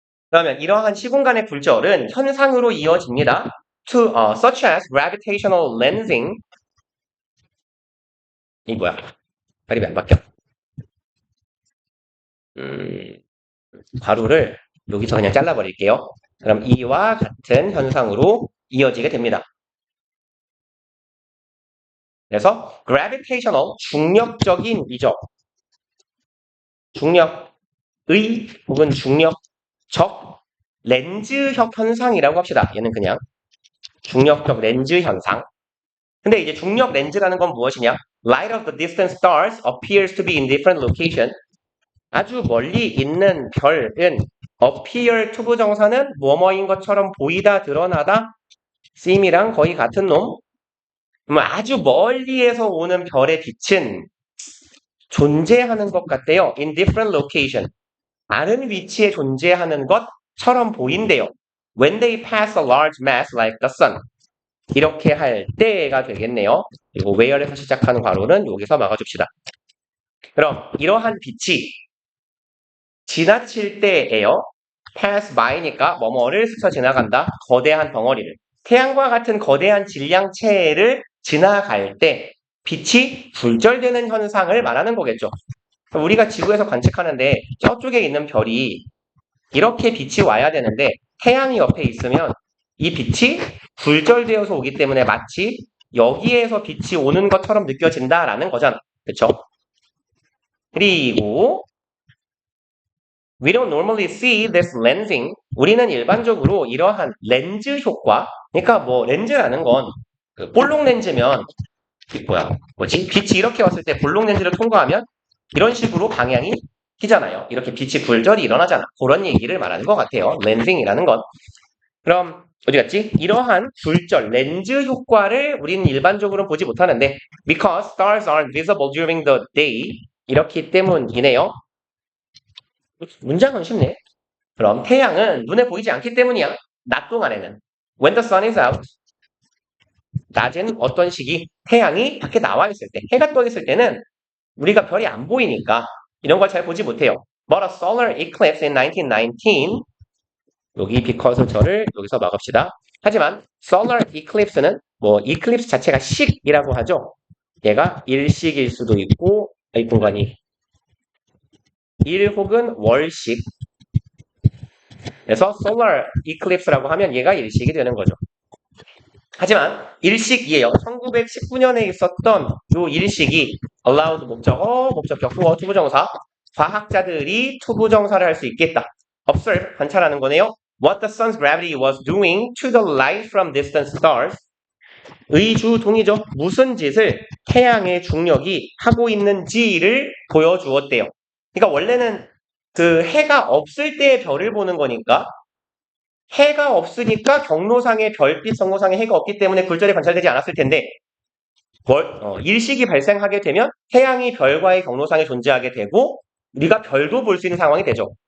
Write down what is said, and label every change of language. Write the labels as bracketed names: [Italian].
[Korean] 그러면 이러한 시공간의 굴절은 현상으로 이어집니다. [English] Such as gravitational lensing. [Korean] 이 뭐야? 발음이 안 바뀌어. 음, 가루를 여기서 그냥 잘라버릴게요. 그럼 이와 같은 현상으로 이어지게 됩니다. 그래서 gravitational, 중력적인 이적, 중력의 혹은 중력적 렌즈적 현상이라고 합시다. 얘는 그냥 중력적 렌즈 현상. 근데 이제 중력 렌즈라는 건 무엇이냐? [English] Light of the distant stars appears to be in different location. [Korean] 아주 멀리 있는 별은 appear to 부정사는 뭐뭐인 것처럼 보이다, 드러나다, seem이랑 거의 같은 놈. 아주 멀리에서 오는 별의 빛은 존재하는 것 같대요. [English] In different location. [Korean] 다른 위치에 존재하는 것처럼 보인대요. [English] When they pass a large mass like the sun. [Korean] 이렇게 할 때가 되겠네요. 그리고 where에서 시작하는 괄호는 여기서 막아줍시다. 그럼 이러한 빛이 지나칠 때예요. pass by니까 뭐뭐를 스쳐 지나간다. 거대한 덩어리를. 태양과 같은 거대한 질량체를 지나갈 때 빛이 굴절되는 현상을 말하는 거겠죠. 우리가 지구에서 관측하는데 저쪽에 있는 별이 이렇게 빛이 와야 되는데 태양이 옆에 있으면 이 빛이 굴절되어서 오기 때문에 마치 여기에서 빛이 오는 것처럼 느껴진다라는 거잖아. 그쵸? [English] 그리고 We don't normally see this lensing. [Korean] 우리는 일반적으로 이러한 렌즈 효과, 그러니까 뭐 렌즈라는 건 볼록 렌즈면 뭐지? 빛이 이렇게 왔을 때 볼록 렌즈를 통과하면 이런 식으로 방향이 튀잖아요. 이렇게 빛이 굴절이 일어나잖아. 그런 얘기를 말하는 것 같아요. 렌징이라는 건. 그럼 어디 갔지? 이러한 굴절, 렌즈 효과를 우리는 일반적으로 보지 못하는데 [English] because stars aren't visible during the day [Korean] 이렇기 때문이네요. 문장은 쉽네. 그럼 태양은 눈에 보이지 않기 때문이야. 낮 동안에는. [English] When the sun is out. [Korean] 낮은 어떤 시기 태양이 밖에 나와 있을 때, 해가 떠 있을 때는 우리가 별이 안 보이니까 이런 걸 잘 보지 못해요. [English] But a solar eclipse in 1919 여기 because [Korean] 저를 여기서 막읍시다. 하지만 solar eclipse는 뭐 eclipse 자체가 식이라고 하죠. 얘가 일식일 수도 있고 이 공간이 일 혹은 월식. 그래서 solar eclipse라고 하면 얘가 일식이 되는 거죠. 하지만 일식이에요. 1919년에 있었던 요 일식이 allowed 목적어, 목적격 후어, 투부정사 과학자들이 투부정사를 할 수 있겠다. observe, 관찰하는 거네요. [English] What the sun's gravity was doing to the light from distant stars. [Korean] 의주 동이죠. 무슨 짓을 태양의 중력이 하고 있는지를 보여주었대요. 그러니까 원래는 그 해가 없을 때 별을 보는 거니까 해가 없으니까 경로상의 별빛 경로상에 해가 없기 때문에 굴절이 관찰되지 않았을 텐데 일식이 발생하게 되면 태양이 별과의 경로상에 존재하게 되고 우리가 별도 볼 수 있는 상황이 되죠.